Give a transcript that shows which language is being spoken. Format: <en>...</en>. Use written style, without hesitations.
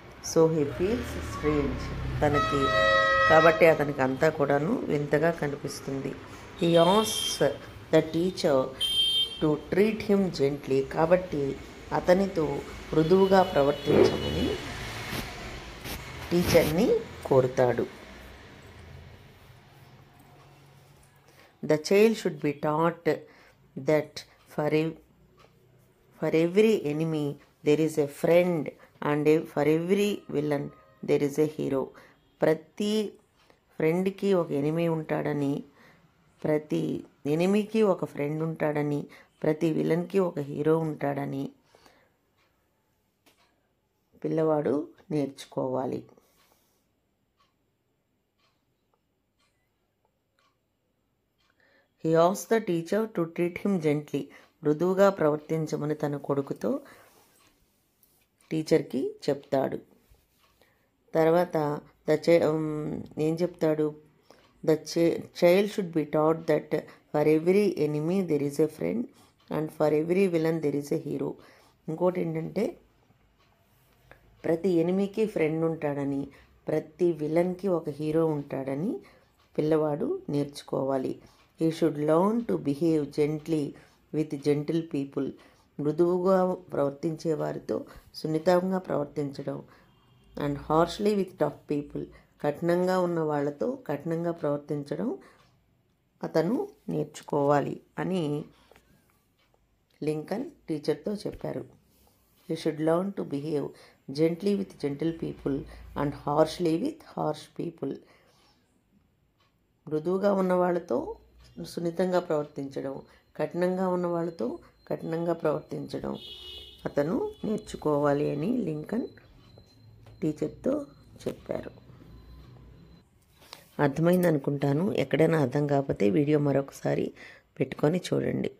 <en>so he feels strange,</en> <te>కాబట్టి అతనికి అంతా కూడాను వింతగా కనిపిస్తుంది.</te> <en>He asks the teacher to treat him gently.</en> <te>కాబట్టి అతనితో మృదువుగా ప్రవర్తించమని టీచర్ని కోరుతాడు.</te> <en>The child should be taught that for every enemy there is a friend and for every villain there is a hero.</en> <te>ప్రతి ఫ్రెండ్కి ఒక ఎనిమీ ఉంటాడని, ప్రతి ఎనిమీకి ఒక ఫ్రెండ్ ఉంటాడని, ప్రతి విలన్కి ఒక హీరో ఉంటాడని పిల్లవాడు నేర్చుకోవాలి.</te> <en>He asked the teacher to treat him gently.</en> <te>మృదువుగా ప్రవర్తించమని తన కొడుకుతో టీచర్కి చెప్తాడు. తర్వాత ఏం చెప్తాడు?</te> <en>The child should be taught that for every enemy there is a friend and for every villain there is a hero.</en> <te>ఇంకోటి ఏంటంటే, ప్రతి ఎనిమీకి ఫ్రెండ్ ఉంటాడని, ప్రతి విలన్కి ఒక హీరో ఉంటాడని పిల్లవాడు నేర్చుకోవాలి.</te> <en>He should learn to behave gently with gentle people.</en> <te>మృదువుగా ప్రవర్తించే వారితో సున్నితంగా ప్రవర్తించడం.</te> <en>And harshly with tough people.</en> <te>కఠినంగా ఉన్న వాళ్ళతో కఠినంగా ప్రవర్తించడం అతను నేర్చుకోవాలి అని లింకన్ టీచర్తో చెప్పారు.</te> <en>He should learn to behave gently with gentle people and harshly with harsh people.</en> <te>మృదువుగా ఉన్న వాళ్ళతో సున్నితంగా ప్రవర్తించడం, కఠినంగా ఉన్న వాళ్ళతో కఠినంగా ప్రవర్తించడం అతను నేర్చుకోవాలి అని లింకన్ టీచర్తో చెప్పారు. అర్థమైంది అనుకుంటాను. ఎక్కడైనా అర్థం కాకపోతే వీడియో మరొకసారి పెట్టుకొని చూడండి.</te>